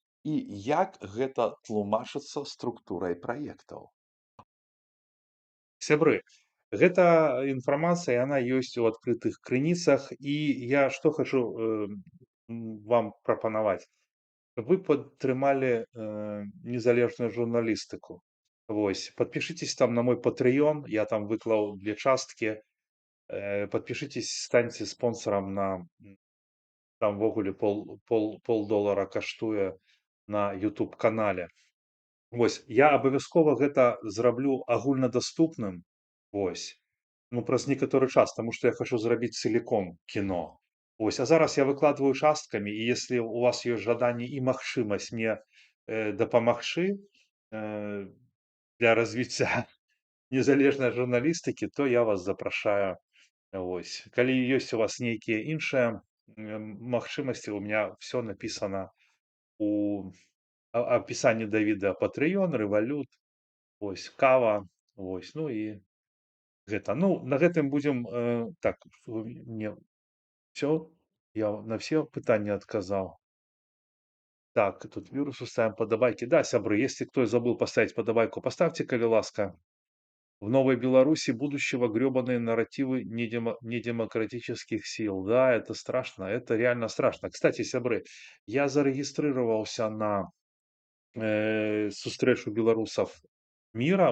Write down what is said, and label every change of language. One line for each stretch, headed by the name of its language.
Belarusian: І як гэта тлумачыцца структурай праектаў? Сябры, гэта інфармацыя, яна ёсць у адкрытых крыніцах, і я што хочу вам прапанаваць. Вы падтрымалі незалежную журналістыку.
Russian: Вось, подпишитесь там на мой Patreon, я там выклаў 2 часткі. Подпишитесь,
Belarusian: станьце
Russian: спонсорам на там
Belarusian: ввогуле
Russian: $0,50
Belarusian: каштуе
Russian: на YouTube канале.
Belarusian: Вось, я абавязкова гэта зраблю агульнадаступным. Вось. Ну, праз некаторы час, таму што я хочу зрабіць
Russian: целиком
Belarusian: кіно. Вось, а зараз я выкладваю часткамі, і
Russian: если
Belarusian: у вас ёсць жаданне і магчымасць мне дапамагчы для развіцця незалежнай журналістыкі, то я вас запрашаю. Вось. Калі ёсць у вас нейкія іншыя магчымасці,
Russian: у меня все написано
Belarusian: у опісанні да відэа Patreon, Revolut, вось, кава, вось, ну і гэта. Ну, на гэтым будзем, так,
Russian: мне все, я на все
Belarusian: пытанні адказаў.
Russian: Так, тут вирусу ставим подобайки. Да, сябры, если кто забыл поставить подобайку, поставьте,
Belarusian: коли ласка.
Russian: В Новой Беларуси будущего гребаные нарративы недемократических сил. Да, это страшно, это реально страшно. Кстати, сябры, я зарегистрировался на
Belarusian: сустрэчу
Russian: беларусов мира.